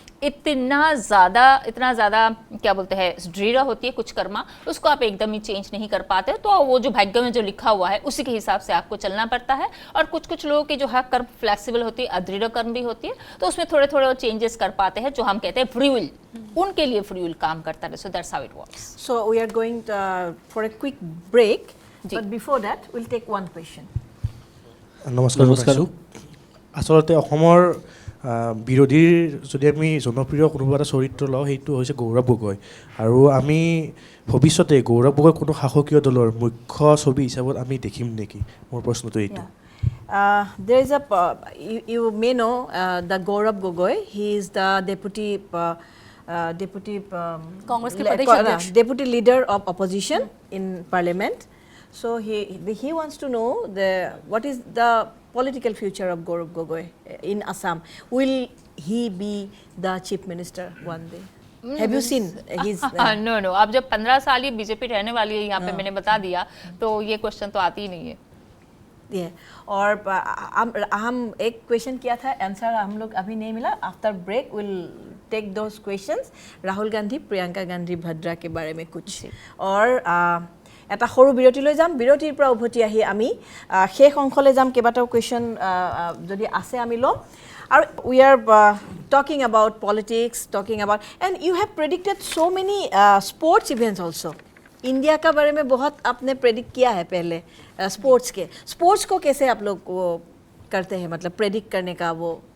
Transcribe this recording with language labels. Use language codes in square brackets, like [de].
[hi] इतना ज़्यादा क्या बोलते हैं दृढ़ होती है कुछ कर्मा, उसको आप एकदम ही चेंज नहीं कर पाते, तो वो जो भाग्य में जो लिखा हुआ है उसी के हिसाब से आपको चलना पड़ता है। और कुछ लोगों की जो है कर्म फ्लेक्सिबल होती है, अदृढ़ कर्म भी होती है, तो उसमें थोड़े थोड़े चेंजेस कर पाते हैं, जो हम कहते हैं फ्री विल, उनके लिए फ्री विल काम करता है। [en] So that's how it works. So we are going for a quick break, [hi] ji. [en] but before that we'll take one question. [as] নমস্কাৰ জনাইছোঁ। আচলতে অসমৰ বিৰোধীৰ যদি আমি জনপ্ৰিয় কোনোবা এটা চৰিত্ৰ লওঁ, সেইটো হৈছে গৌৰৱ গগৈ। আৰু আমি ভৱিষ্যতে গৌৰৱ গগৈ কোনো শাসকীয় দলৰ মুখ্য ছবি হিচাপত আমি দেখিম নেকি? মোৰ প্ৰশ্নটো এইটো। [en] There is a, you may know the Gaurav Gogoi. He is the deputy [hi] Congress के प्रदेश अध्यक्ष। [en] deputy leader of opposition in parliament. So he wants to know what is the political future of Gaurav Gogoi in Assam. Will he be the chief minister one day? Have you seen his? [hi] No अब जब 15 साल ये BJP रहने वाली है यहाँ पे, मैंने बता दिया, तो ये क्वेश्चन तो आती ही नहीं है। और हम एक क्वेश्चन किया था, आंसर हम लोग अभी नहीं मिला। [en] After break will take those questions. [hi] Rahul Gandhi, Priyanka Gandhi भद्रा के बारे में कुछ, और [as] এটা সৰু বিৰতিলৈ যাম। বিৰতিৰ পৰা উভতি আহি আমি শেষ অংশলৈ যাম। কেইবাটাও কুৱেশ্যন যদি আছে আমি ল'ম। [en] আৰু we are talking about politics, talking about, and you have predicted so many sports events also. [hi] India का बारे में बहुत आपने प्रेडिक्ट किया है पहले स्पोर्ट्स के। स्पोर्ट्स को कैसे आप लोग वो करते हैं, मतलब प्रेडिक्ट करने का वो?